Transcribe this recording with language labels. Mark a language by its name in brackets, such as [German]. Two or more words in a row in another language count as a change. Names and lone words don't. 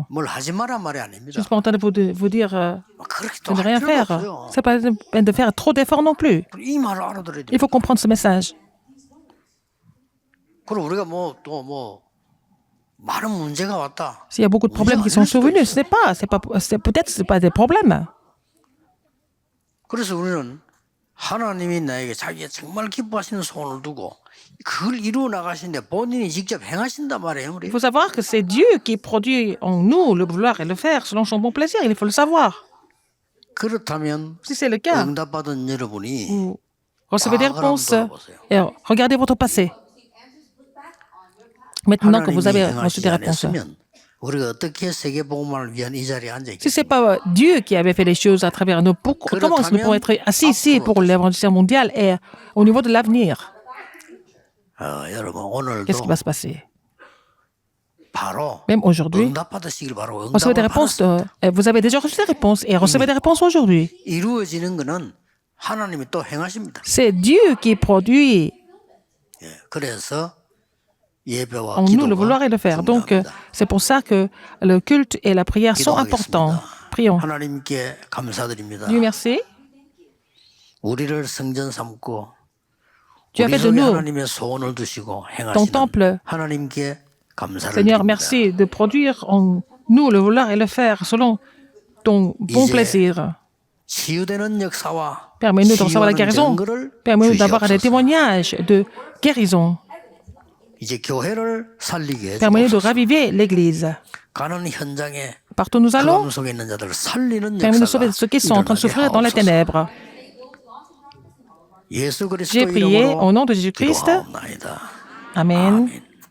[Korean] 뭘 하지 마란 말이 [French] Je [Korean] 아닙니다. [French] ne suis pas en train de vous dire [Korean] 그렇게 [French] de [Korean] 또 [French] ne [Korean] 할 [French] rien [Korean] 필요가 [French] faire. [Korean] 없어요. [French] Ce n'est pas la peine de faire trop d'efforts non plus. [Korean] 이 말을 알아들어야 돼요. [French] Il faut comprendre ce message. [Korean] 그럼 우리가 뭐 많은 문제가 왔다. [French] S'il y a beaucoup de problèmes qui sont survenus, peut-être c'est pas des problèmes. [Korean] 그래서 우리는 하나님이 나에게 자기가 정말 기뻐하시는 소원을 두고 그걸 이루어 나가시는데 본인이 직접 행하신단 말이에요. 우리. [French] Il faut savoir que c'est Dieu qui produit en nous le vouloir et le faire selon son bon plaisir. Il faut le savoir. [Korean] 그렇다면 [French] Si c'est le cas, [Korean] 응답받은 여러분이 [French] vous recevez des réponses et regardez votre passé. Maintenant que vous avez [Korean] 하나님이 [French] reçu [Korean] 행하시지 [French] des réponses. [Korean] 않았으면 우리가 어떻게 세계복음화를 위한 이 자리에 앉아 [French] Si ce n'est [Korean] 있겠습니까? [French] pas Dieu qui avait fait les choses à travers nous, comment est-ce que nous pourrions être assis ici pour l'évangile mondial et au niveau de l'avenir? [Korean] 여러분 [French] Qu'est-ce qui [Korean] 오늘도 [French] va se passer? [Korean] 바로 [French] Même aujourd'hui, [Korean] 응답받으시길 바라고 [French] recevez des [Korean] 응답을 [French] réponses. [Korean] 받았어요. [French] Vous avez déjà reçu des réponses et recevez des réponses aujourd'hui. [Korean] 이루어지는 거는 하나님이 또 행하십니다. [French] C'est Dieu qui produit [Korean] 예, 그래서 예배와 [French] en nous le vouloir [Korean] 기도가 [French] et le faire. Donc, [Korean] 중요합니다. [French] c'est pour ça que le culte et la prière sont importants. [Korean] 기도하겠습니다. [French] Prions. [Korean] 하나님께 감사드립니다. [French] Dieu merci. [Korean] 우리를 성전 삼고 [French] Tu as [Korean] 우리 [French] fait de [Korean] 속에 [French] nous [Korean] 하나님의 소원을 두시고 [French] ton [Korean] 행하시는 [French] temple. [Korean] 하나님께 감사를 [French] Seigneur, [Korean] 드립니다. [French] merci de produire en nous le vouloir et le faire selon ton bon [Korean] 이제 [French] plaisir. [Korean] 치유되는 역사와 [French] Permets-nous de recevoir la [Korean] 치유하는 [French] guérison. [Korean] 증거를 [French] Permets-nous d'avoir des [Korean] 주시옵소서. [French] témoignages de guérison. [Korean] 이제 교회를 살리게 [French] Permets-nous de [Korean] 해주옵소서. [French] raviver l'Église. [Korean] 가는 현장에 [French] Partout où nous allons, [Korean] 그런 속에 있는 자들을 살리는 [French] permets-nous de [Korean] 역사가 [French] sauver ceux qui sont en train de souffrir dans les [Korean] 일어나게 [French] ténèbres. [Korean] 예수 [French] J'ai [Korean] 그리스도 [French] prié [Korean] 이름으로 [French] au nom de Jésus-Christ. [Korean] 기도하옵나이다. [French] Amen. [Korean] 아멘.